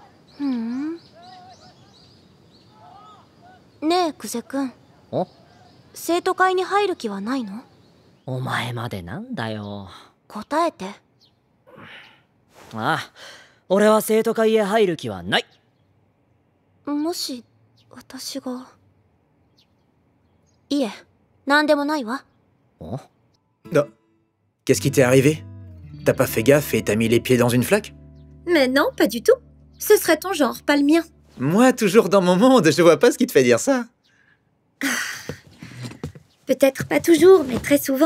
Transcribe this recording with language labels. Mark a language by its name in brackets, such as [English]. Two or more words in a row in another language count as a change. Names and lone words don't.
[Japanese] ねえ久世くん、生徒会に入る気はないの？お前までなんだよ。答えて。ああ、俺は生徒会へ入る気はない。もし私が…いえ、なんでもないわ。 [French] Non. Qu'est-ce qui t'est arrivé? T'as pas fait gaffe et t'as mis les pieds dans une flaque? Mais non, pas du tout. Ce serait ton genre, pas le mien. Moi, toujours dans mon monde, je vois pas ce qui te fait dire ça. Peut-être pas toujours, mais très souvent.